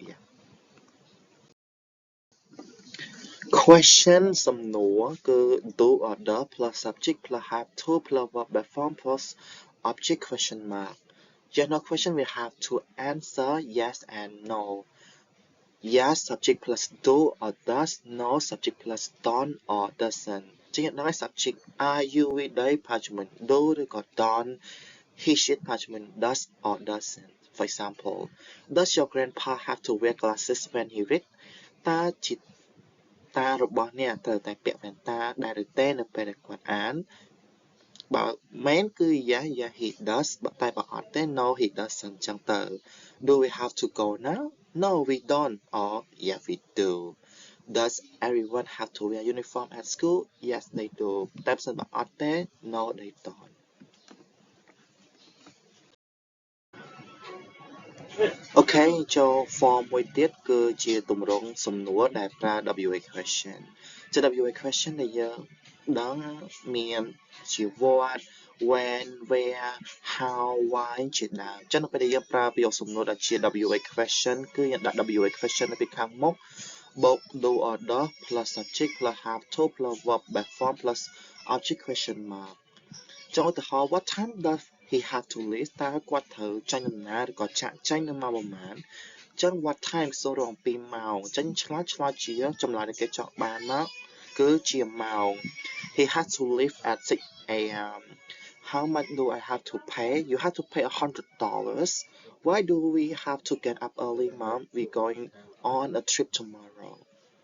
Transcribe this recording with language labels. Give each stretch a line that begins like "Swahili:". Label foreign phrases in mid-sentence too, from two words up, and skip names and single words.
English: question
Khmer: សំណួរគឺ
English: do or does plus subject plus have to plus verb by form plus object question mark general question we have to answer yes and no yes subject plus do or does no subject plus don't or doesn't
Khmer: ជាក់ដល់
English: subject are you we they
Khmer: ប្រើជាមួយ
English: do ឬក៏ don't he she
Khmer: ប្រើជាមួយ
English: does or doesn't for example does your grandpa have to wear glasses when he read
Khmer: តើជាតារបស់អ្នកត្រូវតែពាក់វ៉ែនតាដែរឬទេនៅពេលដែលគាត់អានបើមែនគឺ
English: yes he does
Khmer: តែបើអត់ទេ
English: no he doesn't
Khmer: ចឹងទៅ
English: do we have to go now no we don't or yes we do does everyone have to wear uniform at school yes they do
Khmer: តែបើអត់ទេ
English: no they don't
Khmer: Okay ចូល form មួយទៀតគឺជាទម្រង់សំណួរដែលប្រើ
English: WA question
Khmer: ជា
English: WA question
Khmer: ដែលយើងដឹងមានជា
English: what when where how why
Khmer: ជាដើមអញ្ចឹងនៅពេលដែលយើងប្រើប្រយោគសំណួរដែលជា
English: WA question
Khmer: គឺយើងដាក់
English: WA question
Khmer: នៅពីខាងមុខបូក
English: do or does plus subject plus have to plus verb by form plus object question mark
Khmer: ចុះឧទាហរណ៍
English: what time does he have to leave
Khmer: តើគាត់ត្រូវចាញ់ដំណើរឬក៏ចាក់ចេញនៅម៉ោងប្រមាណអញ្ចឹង
English: what time
Khmer: សូរអំពីម៉ោងអញ្ចឹងឆ្លើយជាចម្លើយដែលគេចង់បានមកគឺជាម៉ោង
English: he has to leave at 6 a.m. how much do I have to pay you have to pay $100 why do we have to get up early mom we going on a trip tomorrow